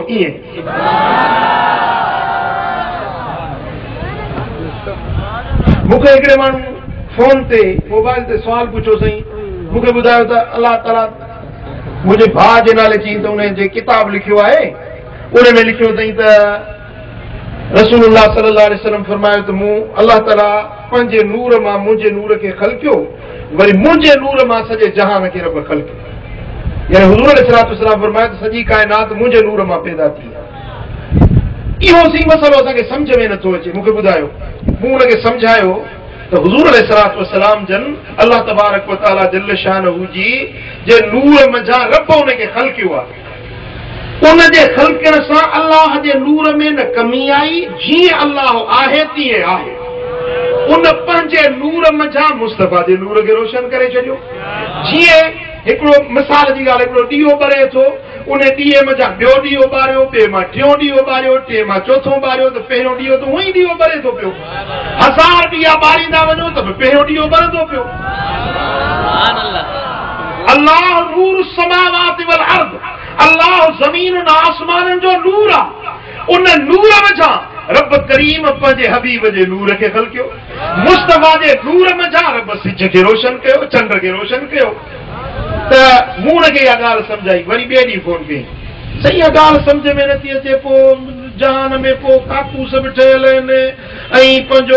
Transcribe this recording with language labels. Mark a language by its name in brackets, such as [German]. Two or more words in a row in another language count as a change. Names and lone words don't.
[Sindhi] ईअं मूंखे हिकिड़े माण्हू फोन ते मोबाइल ते सुवाल पुछो, साईं मूंखे ॿुधायो त अल्लाह ताला मुंहिंजे भाउ जे नाले चई त उन जे किताब लिखियो आहे, उन में लिखियो अथई त [Arabic] رسول الله صلى الله عليه وسلم [Sindhi] फरमायो त मूं अल्लाह ताला पंहिंजे नूर मां मुंहिंजे नूर खे ख़लकियो, वरी मुंहिंजे नूर मां सॼे जहान खे रब ख़लकियो। यानी हुज़ूर [Arabic] عليه الصلاة والسلام [Sindhi] फरमायो त सॼी काइनात मुंहिंजे नूर मां पैदा थी आहे। इहो सी मसइलो असांखे सम्झ में नथो अचे। मूंखे ॿुधायो, मूं हुनखे सम्झायो त हुज़ूर [Arabic] عليه الصلاة والسلام [Sindhi] जन [Arabic] الله تبارك وتعالى جل شانه [Sindhi] जी जे नूर मंझां रब उनखे ख़लकियो आहे। उन जे ख़लकण सां अल्लाह जे नूर में न कमी आई, जीअं अल्लाह आहे तीअं आहे। उन पंहिंजे नूर मंझां मुस्तफ़ा जे नूर खे रोशन करे छॾियो। जीअं हिकिड़ो मिसाल जी ॻाल्हि, हिकिड़ो ॾीओ ॿरे थो, उन ॾीए मंझां ॿियो ॾीओ ॿारियो, ॿिए मां टियों ॾीओ ॿारियो, टे मां चोथों ॿारियो, त पहिरियों ॾीओ त उहो ई ॾीओ ॿरे थो पियो। 1000 ॾीआ ॿारींदा वञो त पहिरियों ॾीओ ॿरंदो पियो। [Arabic] الله نور السماوات والأرض, [Sindhi] अल्लाह ज़मीन ऐं आसमाननि जो नूर आहे। उन नूर मंझां रब करीम पंहिंजे हबीब जे नूर खे ख़लकियो। मुस्तफ़ा जे नूर मंझां रब सिज खे रोशन कयो, चंड खे रोशन कयो। तो मूं के इहा ॻाल्हि सम्झाई वरी ॿिए ॾींहुं फोन कई सही आहे ॻाल्हि सम्झ में नथी अचे पोइ जहान में पोइ काकूस बि ठहियल आहिनि ऐं पंहिंजो